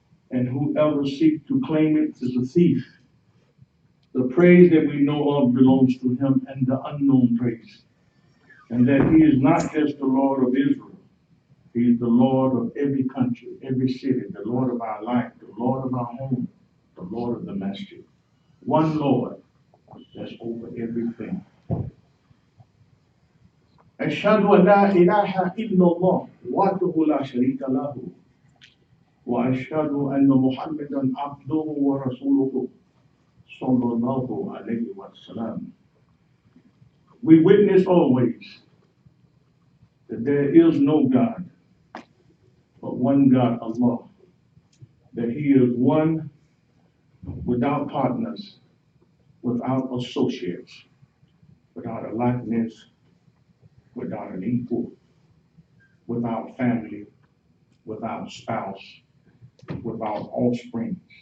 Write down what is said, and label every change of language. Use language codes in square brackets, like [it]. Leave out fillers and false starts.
[en] And whoever seeks to claim it is a thief. The praise that we know of belongs to Him, and the unknown praise. And that He is not just the Lord of Israel. He is the Lord of every country, every city, the Lord of our life, the Lord of our home, the Lord of the masjid. One Lord that's over everything. [ar] أشهد أن لا إله إلا الله وحده لا شريك له وأشهد أن محمدا عبده ورسوله صلى الله عليه وسلم. [en] We witness always that there is no God but one God, Allah, that He is one without partners, without associates, without a likeness, without an equal, without family, without spouse, without offspring.